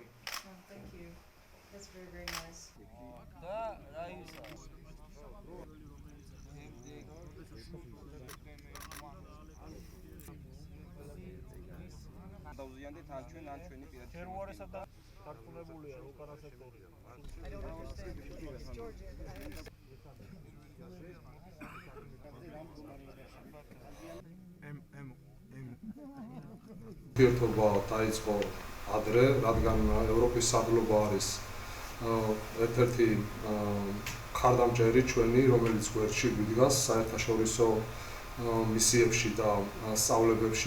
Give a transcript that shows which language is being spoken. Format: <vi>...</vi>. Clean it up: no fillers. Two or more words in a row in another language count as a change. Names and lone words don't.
<en>Oh, thank you. That's very, very nice. I don't understand. It's Georgia.</en> <ka>ურთიერთობა დაიწყო ადრე, რადგან ევროპის სადლობა არის ერთ-ერთი ხარდამჭერი ჩვენი, რომელიც გვერდში გვიდგას საერთაშორისო მისიებში და სწავლებებში.</ka>